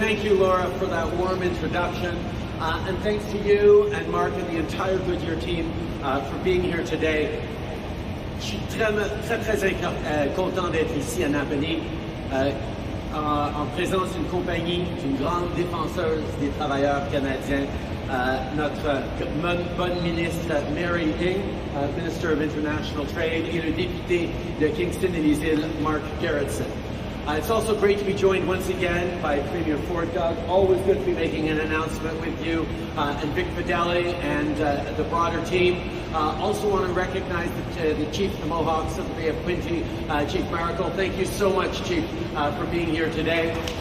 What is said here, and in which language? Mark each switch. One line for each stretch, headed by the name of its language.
English: Thank you, Laura, for that warm introduction. And thanks to you and Mark and the entire Goodyear team for being here today.
French: Je suis très content d'être ici à Napanee en présence d'une compagnie, d'une grande défenseuse des travailleurs canadiens, notre bonne ministre Mary Ng,
English: Minister of International Trade,
French: et le député de Kingston et les Îles, Mark Gerritsen.
English: It's also great to be joined once again by Premier Ford Doug. Always good to be making an announcement with you and Vic Fideli and the broader team. Also want to recognize the Chief of the Mohawks of the Bay of Quinte, Chief Maracle. Thank you so much, Chief, for being here today.